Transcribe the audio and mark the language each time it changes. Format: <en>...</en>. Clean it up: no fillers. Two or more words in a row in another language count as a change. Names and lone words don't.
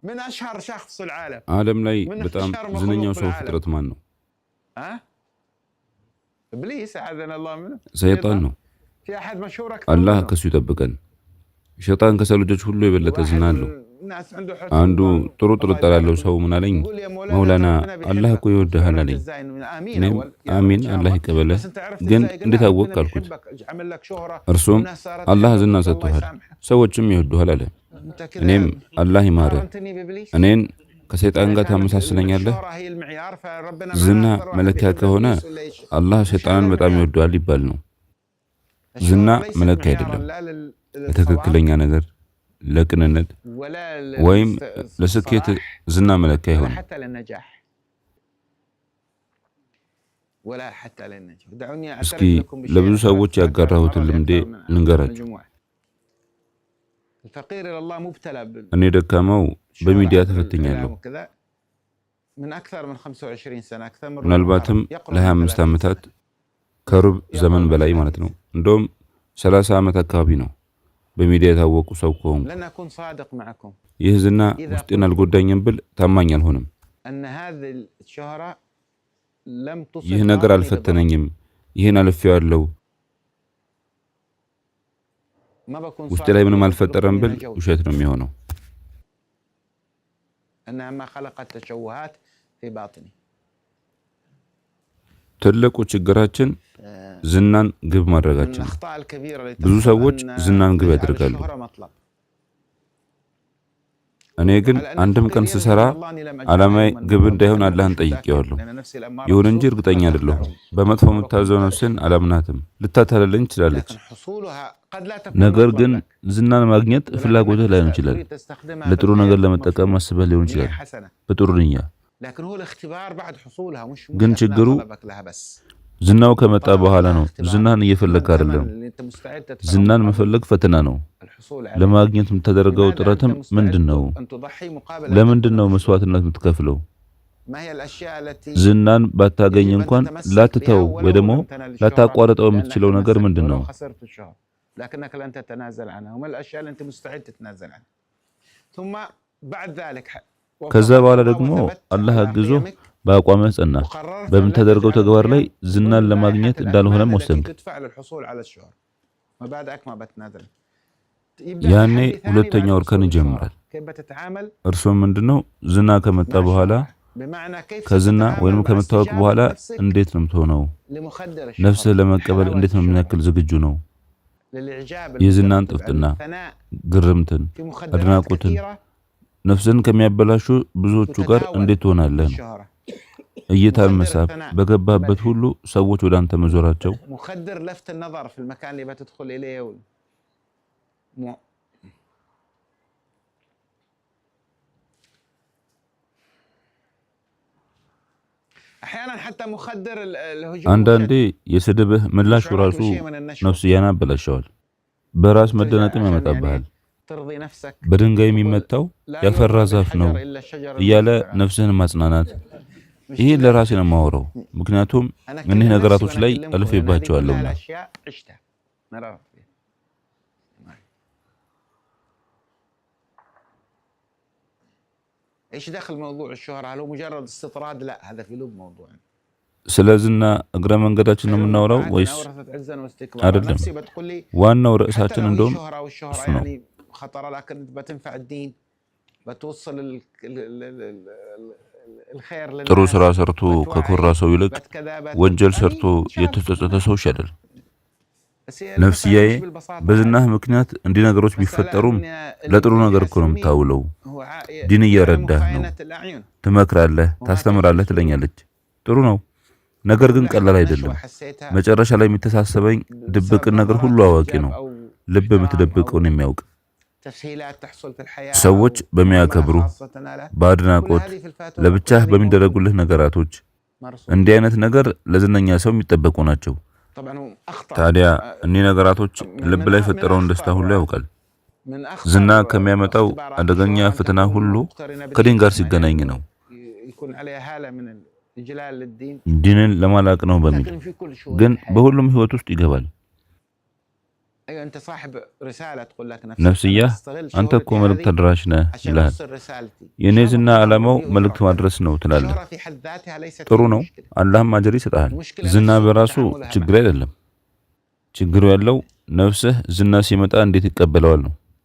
<ar>أشهر شخص في العالم</ar> <am>ዓለም ላይ በጣም ዝነኛው ሰው ፍጥረት ማን ነው?</am> <ar>إبليس أعاذنا الله منه</ar> <am>ሰይጣን ነው።</am> <ar>في أحد مشهور أكثر</ar> <am>አላህ</am> <ar>منه</ar> <am>ከሱ ይጠብቀን። ሸይጣን ከሰው ልጆች ሁሉ የበለጠ ዝና አለው።</am> <ar>الناس عنده حسد</ar> <am>አንዱ ጥሩ ጥርጣሬ ያለው ሰው ምን አለኝ?</am> <ar>يقول يا مولانا</ar> <am>መውላና</am> <ar>ربنا</ar> <am>አላህ</am> <ar>بيحبك</ar> <am>እኮ ይወድሃል</am> <ar>عرفت</ar> <am>አለኝ።</am> <ar>إزاي إنه آمين</ar> <am>እኔም</am> <ar>أول يا رب</ar> <am>አሚን</am> <ar>إن شاء</ar> <am>አላህ</am> <ar>الله</ar> <am>ይቀበልህ፣</am> <ar>بس أنت عرفت</ar> <am>ግን</am> <ar>إزاي قال</ar> <am>እንዴት</am> <ar>لا</ar> <am>አወቅ</am> <ar>ربنا</ar> <am>አልኩት።</am> <ar>بيحبك عمل لك شهرة</ar> <am>እርሱም</am> <ar>والناس صارت</ar> <am>አላህ</am> <ar>تحبك</ar> <am>ዝና</am> <ar>الله</ar> <am>ሰጥቶሃል፣</am> <ar>يسامحك</ar> <am>ሰዎችም ይወዱሃል አለ።</am> <ar>أنت كذا</ar> <am>እኔም አላህ ይማርህ፣</am> <ar>قارنتني بإبليس</ar> <am>እኔን ከሰይጣን</am> <ar>إذا</ar> <am>ጋር</am> <ar>كانت</ar> <am>ታመሳስለኛለህ?</am> <ar>الشهرة هي المعيار فربنا</ar> <am>ዝና</am> <ar>معناه أكثر واحد</ar> <am>መለኪያ</am> <ar>بيحب</ar> <am>ከሆነ</am> <ar>إبليس ولا إيش</ar> <am>አላህ</am> <ar>مش هذا</ar> <am>ሸይጣንን በጣም</am> <ar>المعيار</ar> <am>ይወደዋል ይባል ነው። ዝና</am> <ar>الشهرة ليست</ar> <am>መለኪያ</am> <ar>معيارا</ar> <am>አይደለም።</am> <ar>لا</ar> <am>ለትክክለኛ</am> <ar>للصواب</ar> <am>ነገር፣ ለቅንነት</am> <ar>ولا</ar> <am>ወይም ለስኬት</am> <ar>للصلاح</ar> <am>ዝና መለኪያ</am> <ar>ولا</ar> <am>አይሆንም።</am> <ar>حتى للنجاح ولا حتى للنجاح دعوني</ar> <am>እስኪ</am> <ar>أعترف لكم</ar> <am>ለብዙ</am> <ar>بشيء</ar> <am>ሰዎች</am> <ar>اعترفت أكثر من</ar> <am>ያጋራሁትን</am> <ar>مرة</ar> <am>ልምዴ</am> <ar>لأكثر من</ar> <am>ልንገራችሁ።</am> <ar>مجموعة الفقير إلى الله مبتلى</ar> <am>እኔ ደካማው</am> <ar>بالشهرة</ar> <am>በሚዲያ</am> <ar>عبر</ar> <am>ተፈትኛለሁ።</am> <ar>الإعلام وكذا من أكثر من 25 سنة أكثر من ربع</ar> <am>ምናልባትም</am> <ar>قرن يقرب من</ar> <am>ለ25 30 ዓመታት</am> <ar>سنة</ar> <am>ከሩብ ዘመን</am> <ar>يقرب من</ar> <am>በላይ ማለት 30 ነው። እንደውም 30 ዓመት አካባቢ ነው በሚዲያ የታወቁ ሰው ከሆንኩ።</am> <ar>لن أكون صادق معكم</ar> <am>ይህ ዝና</am> <ar>إذا</ar> <am>ውስጤን</am> <ar>قلت</ar> <am>አልጎዳኝም ብል ታማኝ አልሆንም።</am> <ar>أن هذه الشهرة لم</ar> <am>ይህ</am> <ar>تصب</ar> <am>ነገር</am> <ar>باطني بضرر</ar> <am>አልፈተነኝም፣ ይህን አልፌዋለሁ፣</am> <ar>ما بكون</ar> <am>ውስጤ ላይ</am> <ar>صادق</ar> <am>ምንም</am> <ar>لو قلت</ar> <am>አልፈጠረም</am> <ar>لكم</ar> <am>ብል</am> <ar>إنها جوز</ar> <am>ውሸት ነው የሚሆነው።</am> <ar>أنها ما خلقت تشوهات في باطني</ar> <am>ትልቁ ችግራችን ዝናን ግብ</am> <ar>من</ar> <am>ማድረጋችን ነው።</am> <ar>الأخطاء الكبيرة اللي</ar> <am>ብዙ</am> <ar>تحصل</ar> <am>ሰዎች</am> <ar>أن</ar> <am>ዝናን ግብ</am> <ar>نجعل</ar> <am>ያደርጋሉ።</am> <ar>الشهرة مطلب</ar> <am>እኔ ግን</am> <ar>على أن</ar> <am>አንድም</am> <ar>الفقير</ar> <am>ቀን</am> <ar>يرجو</ar> <am>ስሰራ</am> <ar>إلى الله أني لم أجعله</ar> <am>ዓላማዬ</am> <ar>من</ar> <am>ግብ</am> <ar>ربنا</ar> <am>እንዳይሆን</am> <ar>لم</ar> <am>አላህን</am> <ar>أشرك</ar> <am>ጠይቄዋለሁ።</am> <ar>لأن نفسي الأمارة</ar> <am>ይሁን እንጂ</am> <ar>بالسوء</ar> <am>እርግጠኛ</am> <ar>قد</ar> <am>አይደለሁም።</am> <ar>تخدعني</ar> <am>በመጥፎ</am> <ar>ما بكون</ar> <am>የምታዘው</am> <ar>صادق</ar> <am>ነፍስን አላምናትም፣ ልታታለለኝ ትችላለች።</am> <ar>لكن حصولها قد لا تكون</ar> <am>ነገር</am> <ar>مطلب</ar> <am>ግን</am> <ar>لك</ar> <am>ዝናን ማግኘት</am> <ar>ولكنك</ar> <am>ፍላጎትህ ላይሆን ይችላል።</am> <ar>تريد تستخدمها</ar> <am>ለጥሩ</am> <ar>بالخير</ar> <am>ነገር ለመጠቀም</am> <ar>مفروض</ar> <am>አስበህ ሊሆን</am> <ar>بنية</ar> <am>ይችላል፣</am> <ar>حسنة</ar> <am>በጥሩ ንያ።</am> <ar>لكن هو الاختبار بعد حصولها مش</ar> <am>ግን</am> <ar>أثناء</ar> <am>ችግሩ</am> <ar>طلبك لها بس</ar> <am>ዝናው ከመጣ</am> <ar>طلب</ar> <am>በኋላ</am> <ar>الله</ar> <am>ነው።</am> <ar>اختبار</ar> <am>ዝናን</am> <ar>ثمن</ar> <am>እየፈለግክ አይደለም።</am> <ar>اللي أنت مستعد تدفعه</ar> <am>ዝናን</am> <ar>مقابل</ar> <am>መፈለግ ፈተና ነው።</am> <ar>الحصول عليه</ar> <am>ለማግኘት የምታደርገው</am> <ar>لماذا أنت</ar> <am>ጥረትም</am> <ar>مستعد</ar> <am>ምንድን ነው?</am> <ar>أن تضحي مقابل أن</ar> <am>ለምንድን</am> <ar>تكون</ar> <am>ነው</am> <ar>مشهور</ar> <am>መስዋዕትነት የምትከፍለው?</am> <ar>ما هي الأشياء التي</ar> <am>ዝናን ባታገኝ</am> <ar>يجب أن</ar> <am>እንኳን</am> <ar>تتمسك بها</ar> <am>ላትተው ወይ</am> <ar>ولو</ar> <am>ደግሞ</am> <ar>لم تنل الشهرة</ar> <am>ላታቋርጠው</am> <ar>لأنك</ar> <am>የምትችለው ነገር</am> <ar>تمسكت</ar> <am>ምንድን</am> <ar>ولو</ar> <am>ነው?</am> <ar>خسرت الشهرة لكنك لن تتنازل عنها وما الأشياء اللي أنت مستعد تتنازل عنها ثم بعد ذلك</ar> <am>ከዛ</am> <ar>وفقك</ar> <am>በኋላ</am> <ar>الله</ar> <am>ደግሞ</am> <ar>وثبت</ar> <am>አላህ</am> <ar>على</ar> <am>አግዞ</am> <ar>قيمك</ar> <am>በአቋምህ ጸና።</am> <ar>وقررت أن لا</ar> <am>በምታደርገው</am> <ar>تجعل</ar> <am>ተግባር ላይ</am> <ar>القيم</ar> <am>ዝናን</am> <ar>ضمن</ar> <am>ለማግኘት</am> <ar>لائحة</ar> <am>እንዳልሆነም</am> <ar>الأثمان التي</ar> <am>ወሰንክ።</am> <ar>تدفع للحصول على الشهرة مبادئك ما بتنازل يبدأ</ar> <am>ያኔ</am> <ar>تحدي ثاني بعد</ar> <am>ሁለተኛው እርከን</am> <ar>حصول الشهرة</ar> <am>ይጀምራል።</am> <ar>كيف بتتعامل</ar> <am>እርሱም ምንድነው? ዝና ከመጣ</am> <ar>مع</ar> <am>በኋላ</am> <ar>الشهرة بمعنى كيف</ar> <am>ከዝና</am> <ar>ستتعامل</ar> <am>ወይም</am> <ar>مع</ar> <am>ከመታወቅ</am> <ar>استجابة</ar> <am>በኋላ</am> <ar>نفسك</ar> <am>እንዴት ነው የምትሆነው?</am> <ar>لمخدر</ar> <am>ነፍስህ</am> <ar>الشهرة</ar> <am>ለመቀበል</am> <ar>حلاوة</ar> <am>እንዴት ነው ምን</am> <ar>الشهرة</ar> <am>ያክል ዝግጁ ነው?</am> <ar>للإعجاب</ar> <am>የዝናን</am> <ar>المترتب على</ar> <am>ጥፍጥና፣</am> <ar>الثناء</ar> <am>ግርምትን፣</am> <ar>في مخدرات</ar> <am>አድናቆትን</am> <ar>كثيرة</ar> <am>ነፍስን ከሚያበላሹ ብዙዎቹ ጋር</am> <ar>تتناول</ar> <am>እንዴት ትሆናለህ ነው።</am> <ar>الشهرة</ar> <am>እይታን</am> <ar>مخدر</ar> <am>መሳብ፣</am> <ar>الثناء</ar> <am>በገባህበት</am> <ar>المدح</ar> <am>ሁሉ ሰዎች ወደ አንተ መዞራቸው፣</am> <ar>مخدر لفت النظر في المكان اللي بتدخل إليه م... أحيانا حتى مخدر الهجوم</ar> <am>አንዳንዴ</am> <ar>والشتم</ar> <am>የስድብህ ምላሹ</am> <ar>يشعرك</ar> <am>ራሱ</am> <ar>بشيء من النشوة</ar> <am>ነፍስያን ያበላሸዋል፣ በራስ</am> <ar>ترجع</ar> <am>መደነቅም</am> <ar>عشان</ar> <am>ያመጣብሃል።</am> <ar>يعني ترضي نفسك</ar> <am>በድንጋይ</am> <ar>تقول</ar> <am>የሚመታው</am> <ar>لا</ar> <am>ያፈራ</am> <ar>يرضى</ar> <am>ዛፍ ነው</am> <ar>بالحجر إلا الشجر</ar> <am>እያለ</am> <ar>المثمرة</ar> <am>ነፍስህን ማጽናናት።</am> <ar>مش</ar> <am>ይህ</am> <ar>كذا</ar> <am>ለራሴ ነው የማወራው፣ ምክንያቱም</am> <ar>أنا</ar> <am>እኒህ</am> <ar>أكلم نفسي</ar> <am>ነገራቶች</am> <ar>وأنا</ar> <am>ላይ</am> <ar>أكلمكم لأن هذه كلها</ar> <am>አልፌባቸዋለሁና።</am> <ar>الأشياء عشتها مررت فيها ايش دخل موضوع الشهرة؟ هل هو مجرد استطراد؟ لا هذا في لب موضوع</ar> <am>ስለዚህና እግረ መንገዳችን ነው የምናወራው ወይስ</am> <ar>أورثت عزا واستكبارا</ar> <am>አይደለም?</am> <ar>نفسي بتقول لي</ar> <am>ዋናው</am> <ar>حتى</ar> <am>ርዕሳችን</am> <ar>لو هي</ar> <am>እንደውም</am> <ar>شهرة والشهرة</ar> <am>እሱ ነው።</am> <ar>يعني خطرة لكن بتنفع الدين بتوصل الخير</ar> <am>ጥሩ</am> <ar>للناس</ar> <am>ስራ ሰርቶ ከኮራ</am> <ar>بتوعي</ar> <am>ሰው ይልቅ</am> <ar>بتكذا</ar> <am>ወንጀል</am> <ar>يعني</ar> <am>ሰርቶ</am> <ar>شاب</ar> <am>የተጸጸተ ሰው ይሻላል።</am> <ar>بس هي المسألة</ar> <am>ነፍስያዬ</am> <ar>مش بالبساطة</ar> <am>በዝናህ</am> <ar>هذه</ar> <am>ምክንያት እንዲህ ነገሮች</am> <ar>مسألة</ar> <am>ቢፈጠሩም</am> <ar>أن</ar> <am>ለጥሩ</am> <ar>اللي</ar> <am>ነገር እኮ ነው</am> <ar>يحاسبني</ar> <am>የምታውለው።</am> <ar>هو</ar> <am>ዲን</am> <ar>يعلم</ar> <am>እየረዳህ ነው፣</am> <ar>خائنة الأعين</ar> <am>ትመክራለህ፣</am> <ar>وما</ar> <am>ታስተምራለህ</am> <ar>تهدي القلوب</ar> <am>ትለኛለች። ጥሩ ነው፣ ነገር ግን ቀላል</am> <ar>لحظة</ar> <am>አይደለም።</am> <ar>نشوة حسيتها</ar> <am>መጨረሻ ላይ የሚተሳሰበኝ</am> <ar>بسبب</ar> <am>ድብቅን ነገር ሁሉ</am> <ar>نظرات</ar> <am>አዋቂ</am> <ar>إعجاب</ar> <am>ነው፣</am> <ar>أو</ar> <am>ልብ</am> <ar>إكرام</ar> <am>የምትደብቀውን</am> <ar>أو</ar> <am>የሚያውቅ።</am> <ar>تسهيلات تحصل في الحياة</ar> <am>ሰዎች</am> <ar>أو معاملة</ar> <am>በሚያከብሩ</am> <ar>خاصة له كل</ar> <am>በአድናቆት</am> <ar>هذه في الفاتورة</ar> <am>ለብቻህ</am> <ar>كل هذه</ar> <am>በሚደረጉልህ ነገራቶች</am> <ar>مرصود</ar> <am>እንዲህ አይነት ነገር ለዝነኛ ሰው የሚጠበቁ ናቸው።</am> <ar>طبعا هو أخطر</ar> <am>ታዲያ እኒህ ነገራቶች ልብ ላይ</am> <ar>من</ar> <am>የፈጠረውን ደስታ ሁሉ</am> <ar>أخطر</ar> <am>ያውቃል።</am> <ar>من</ar> <am>ዝና</am> <ar>أخطر</ar> <am>ከሚያመጣው</am> <ar>اختبارات</ar> <am>አደገኛ</am> <ar>الشهرة أن</ar> <am>ፈተና</am> <ar>تكون</ar> <am>ሁሉ</am> <ar>مقترنة</ar> <am>ከዲን ጋር</am> <ar>بالفتنة</ar> <am>ሲገናኝ</am> <ar>يعني</ar> <am>ነው።</am> <ar>يكون عليها هالة من الإجلال للدين</ar> <am>ዲንን ለማላቅ ነው በሚል</am> <ar>لكن في كل شؤون</ar> <am>ግን</am> <ar>الحياة</ar> <am>በሁሉም ህይወት ውስጥ ይገባል።</am> <ar>ايوه انت صاحب رساله تقول لك</ar> <am>ነፍስያ አንተ እኮ መልእክት አድራሽ ነህ ይላል። የኔ ዝና ዓላማው መልእክት ማድረስ ነው ትላለህ። ጥሩ ነው፣ አላህም አጅር ይሰጣል። ዝና በራሱ ችግር አይደለም። ችግሩ ያለው ነፍስህ ዝና ሲመጣ እንዴት ይቀበለዋል ነው።</am>